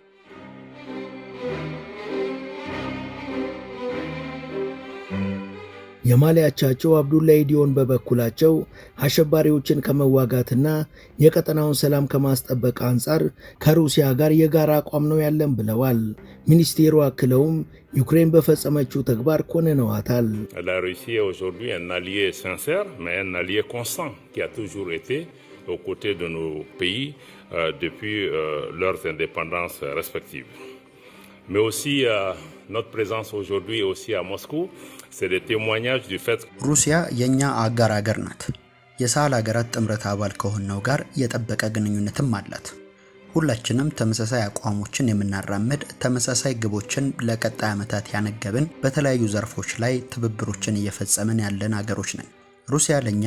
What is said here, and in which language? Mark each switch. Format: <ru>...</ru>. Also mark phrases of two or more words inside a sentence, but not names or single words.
<am>የማሊ አቻቸው አብዱላሂ ዲዮን በበኩላቸው አሸባሪዎችን ከመዋጋትና የቀጠናውን ሰላም ከማስጠበቅ አንጻር ከሩሲያ ጋር የጋራ አቋም ነው ያለን ብለዋል። ሚኒስቴሩ አክለውም ዩክሬን በፈጸመችው ተግባር ኮንነዋታል።</am> <fr>La Russie est aujourd'hui un allié sincère, mais un allié constant qui a toujours été aux côtés de nos pays depuis leurs indépendances respectives. Mais aussi notre présence aujourd'hui aussi à Moscou, c'est des témoignages du fait que</fr> <am>ሩሲያ የኛ አጋር ሀገር ናት። የሳህል ሀገራት ጥምረት አባል ከሆነው ጋር የጠበቀ ግንኙነትም አላት። ሁላችንም ተመሳሳይ አቋሞችን የምናራምድ ተመሳሳይ ግቦችን ለቀጣይ ዓመታት ያነገብን በተለያዩ ዘርፎች ላይ ትብብሮችን እየፈጸመን ያለን ሀገሮች ነን። ሩሲያ ለኛ</am>